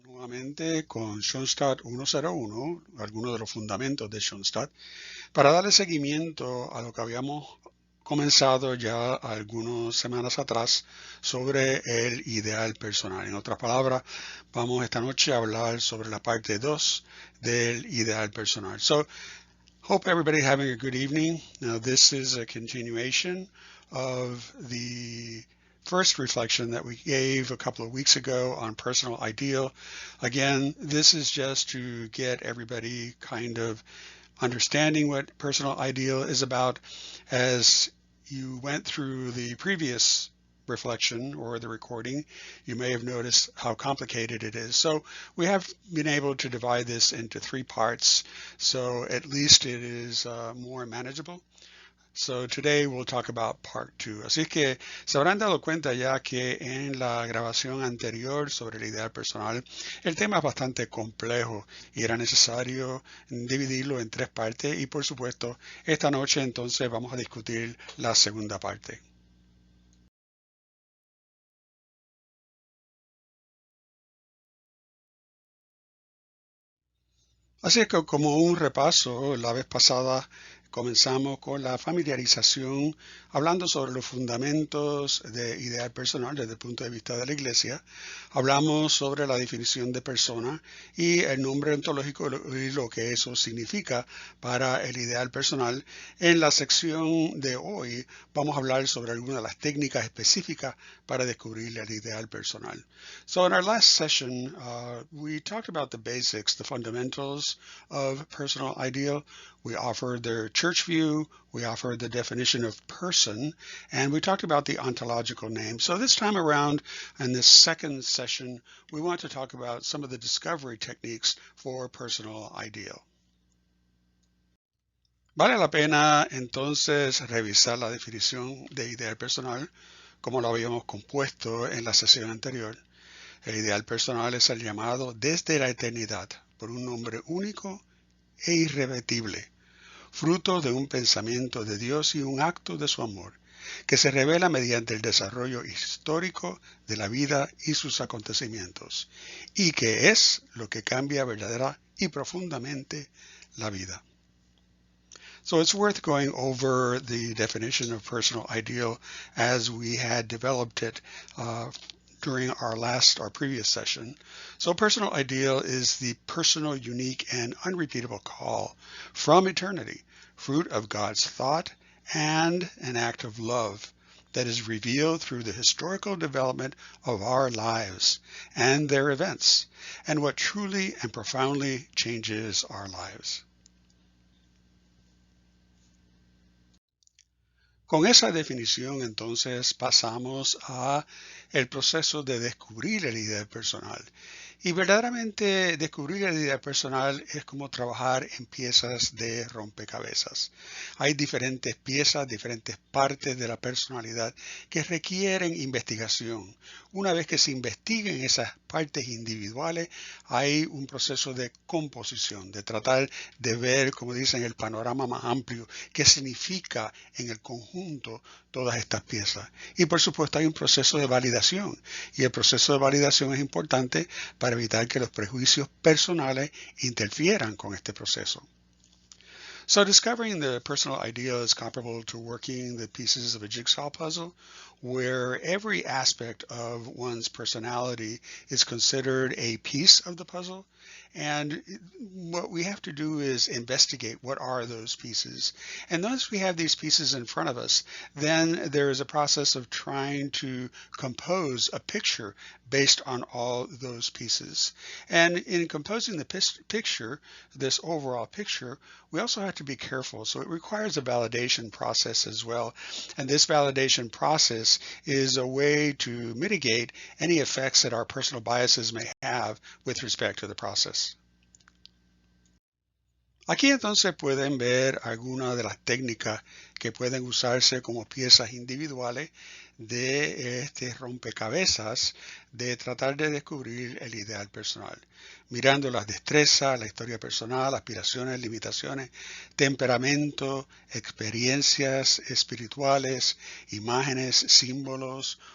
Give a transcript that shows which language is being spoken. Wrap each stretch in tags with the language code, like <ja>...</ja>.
<es>nuevamente con Schoenstatt 101, algunos de los fundamentos de Schoenstatt, para darle seguimiento a lo que habíamos comenzado ya algunas semanas atrás sobre el ideal personal. En otras palabras, vamos esta noche a hablar sobre la parte 2 del ideal personal.</es> <en>So, hope everybody having a good evening. Now, this is a continuation of the first reflection that we gave a couple of weeks ago on personal ideal. Again, this is just to get everybody kind of understanding what personal ideal is about. As you went through the previous reflection or the recording, you may have noticed how complicated it is. So we have been able to divide this into 3 parts, so at least it is more manageable. So today we'll talk about part 2.</en> <es>Así que se habrán dado cuenta ya que en la grabación anterior sobre el ideal personal, el tema es bastante complejo y era necesario dividirlo en 3 partes y por supuesto esta noche entonces vamos a discutir la segunda parte. Así es que como un repaso, la vez pasada comenzamos con la familiarización, hablando sobre los fundamentos de ideal personal desde el punto de vista de la Iglesia. Hablamos sobre la definición de persona y el nombre ontológico y lo que eso significa para el ideal personal. En la sección de hoy vamos a hablar sobre algunas de las técnicas específicas para descubrir el ideal personal.</es> <en>So in our last session, we talked about the basics, the fundamentals of personal ideal. We offered their church view, we offered the definition of person, and we talked about the ontological name. So this time around, in this second session, we want to talk about some of the discovery techniques for personal ideal.</en> <es>Vale la pena entonces revisar la definición de ideal personal, como lo habíamos compuesto en la sesión anterior. El ideal personal es el llamado desde la eternidad por un nombre único e irrepetible, fruto de un pensamiento de Dios y un acto de su amor, que se revela mediante el desarrollo histórico de la vida y sus acontecimientos, y que es lo que cambia verdadera y profundamente la vida.</es> <en>So it's worth going over the definition of personal ideal as we had developed it during our previous session. So personal ideal is the personal, unique, and unrepeatable call from eternity, fruit of God's thought and an act of love that is revealed through the historical development of our lives and their events, and what truly and profoundly changes our lives.</en> <es>Con esa definición, entonces, pasamos a el proceso de descubrir el ideal personal. Y verdaderamente descubrir el ideal personal es como trabajar en piezas de rompecabezas. Hay diferentes piezas, diferentes partes de la personalidad que requieren investigación. Una vez que se investiguen esas partes individuales, hay un proceso de composición, de tratar de ver, como dicen, el panorama más amplio, qué significa en el conjunto todas estas piezas. Y por supuesto hay un proceso de validación, y el proceso de validación es importante para evitar que los prejuicios personales interfieran con este proceso.</es> <en>So discovering the personal ideal is comparable to working the pieces of a jigsaw puzzle, where every aspect of one's personality is considered a piece of the puzzle. And what we have to do is investigate what are those pieces. And once we have these pieces in front of us, then there is a process of trying to compose a picture based on all those pieces. And in composing the picture, this overall picture, we also have to be careful. So it requires a validation process as well. And this validation process is a way to mitigate any effects that our personal biases may have with respect to the process.</en> <es>Aquí entonces pueden ver algunas de las técnicas que pueden usarse como piezas individuales de este rompecabezas de tratar de descubrir el ideal personal, mirando las destrezas, la historia personal, aspiraciones, limitaciones, temperamento, experiencias espirituales, imágenes, símbolos,</es>